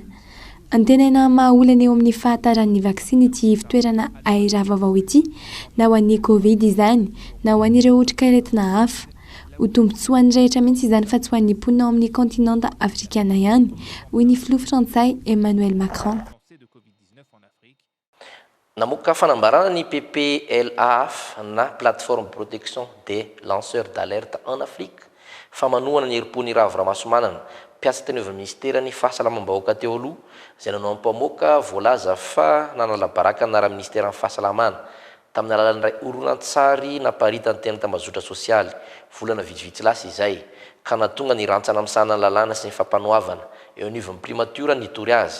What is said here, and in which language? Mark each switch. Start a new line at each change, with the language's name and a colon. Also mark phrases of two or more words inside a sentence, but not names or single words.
Malagasy: Antenaina mahaolana eo amin'ny fahataran'ny vaksiny ity fitoerana aira vaovao ity, na ho an'ny Covid izany, na ho an'ireo otrik'aretina hafa. Ho tombontsoan'ny rehetra mihitsy izany fa tsy ho an'ny mponina ao amin'ny kontinanta afrikana ihany, hoy ny filoha frantsay Emmanuel Macron. Namoaka fanambarana ny PPLAF na plateforme protection des lanceurs d'alerte en Afrique fa manohana ny herim-pony Raviramansomanana mpiasa teny avy ministera ny fahasalamam-bahoaka teo aloha izay nanao mpamoaka voalaza fa nanala baraka anara ministera ny fahasalamana tamin'ny alalan'ny ray horonan-tsary naparitany tena tambazotra sosialy volana vitsivitsy lasa izay ka natonga ny rantsana misana ny lalàna sy ny fampanoavana eo anivon'ny primature ny tory azy.